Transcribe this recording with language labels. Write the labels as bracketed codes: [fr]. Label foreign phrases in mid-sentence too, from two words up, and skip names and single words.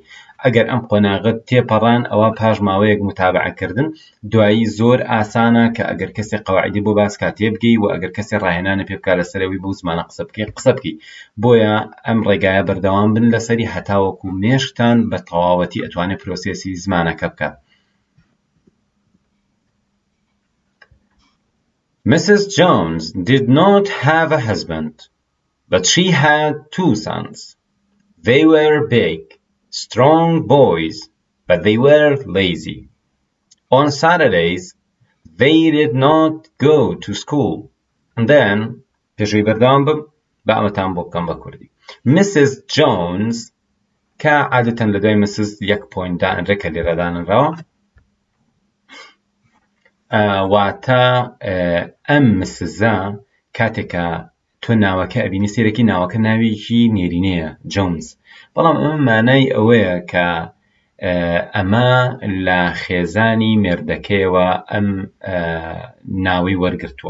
[ckb] ئەگەر ئەم قۆناغت تێپەڕان ئەوە پاش ماوەیەک متابعەکردن دوایی زۆر ئاسانە کە ئەگەر کەسێک قەواعیدی بۆ باس کات تێبگەی و ئەگەر کەسێک ڕاهێنانە پێ بکات لەسەرەوەی بۆ زمانە قسە بکەی. بۆیە ئەم ڕێگایە بەردەوام بن لەسەری هەتاوەکو مێشکتان بە تەواوەتی ئەتوانێت پرۆسێسی زمانەکە بکات. [en] Mrs. Jones did not have a husband, but she had two sons. They were big, strong boys, but they were lazy. On Saturdays, they did not go to school. And then, [ckb] پێشووی بەردەوام بم بە ئەمەتان بۆ بکەم بە کوردی. [en] Mrs. [ckb] Jones کە عادەتەن لە دوای Mrs. یەک پۆینت دائنرێ کە لێرە دانراوە واتە ئەم مسزە کاتێکە تۆ ناوەکە ئەبینی سێرەکی ناوەکە ناوێکی نێرینەیە جۆنز، بەڵام ئەمە مانای ئەوەیە کە ئەمە لە خێزانی مێردەکەیەوە ئەم ناوی وەرگرتووە.